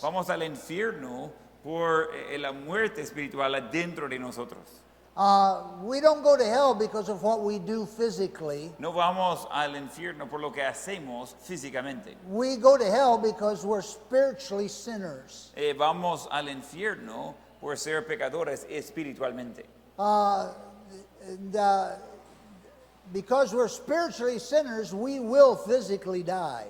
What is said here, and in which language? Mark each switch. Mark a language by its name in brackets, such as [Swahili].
[Spanish] Vamos al infierno por la muerte espiritual adentro de nosotros. [English] We don't go to hell because of what we do physically. [Spanish] No vamos al infierno por lo que hacemos físicamente. [English] We go to hell because we're spiritually sinners. [Spanish] Vamos al infierno por ser pecadores espiritualmente. [English] And, because we're spiritually sinners, we will physically die.